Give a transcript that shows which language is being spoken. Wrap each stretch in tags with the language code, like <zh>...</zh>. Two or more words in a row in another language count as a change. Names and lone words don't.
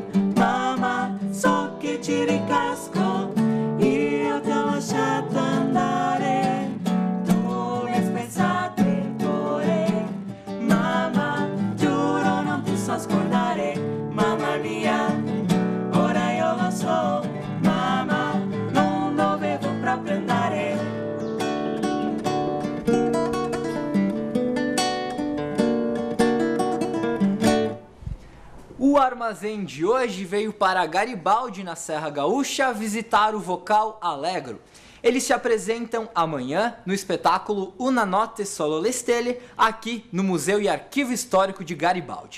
<it>Mamma, so che ci ricasco, io ti ho lasciato andare, tu mi hai spezzato il cuore. Mamma, giuro non ti so scordare, mamma mia, ora io lo so, mamma, non dovevo proprio andare.</it> <pt>O armazém de hoje veio para Garibaldi, na Serra Gaúcha, visitar o Vocal Alegro. Eles se apresentam amanhã no espetáculo Una Notte Solo le Stelle, aqui no Museu e Arquivo Histórico de Garibaldi.</pt>